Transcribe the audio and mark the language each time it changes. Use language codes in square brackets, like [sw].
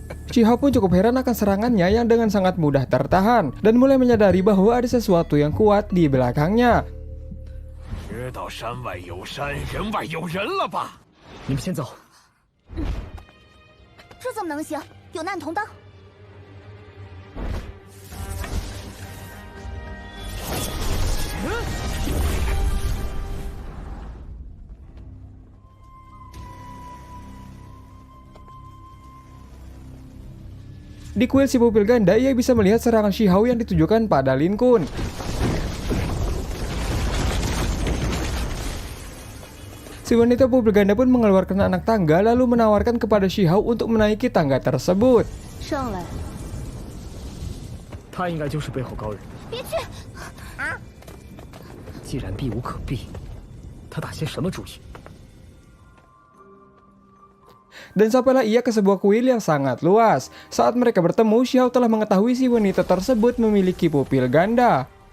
[id] Shihao pun cukup heran akan serangannya yang dengan sangat mudah tertahan dan mulai menyadari bahwa ada sesuatu yang kuat di belakangnya. [zh] 知道山外有山，人外有人了吧？你们先走。这怎么能行？有难同当。 [id] Di kuil si pupil ganda, ia bisa melihat serangan Shihao yang ditujukan pada Lin Kun. Si wanita pupil ganda pun mengeluarkan anak tangga lalu menawarkan kepada Shihao untuk menaiki tangga tersebut. [zh] 上来。他应该就是背后高人。别去！啊！既然避无可避，他打些什么主意？ [id] Dan sampailah ia ke sebuah kuil yang sangat luas. Saat mereka bertemu, Shihao telah mengetahui si wanita tersebut memiliki pupil ganda.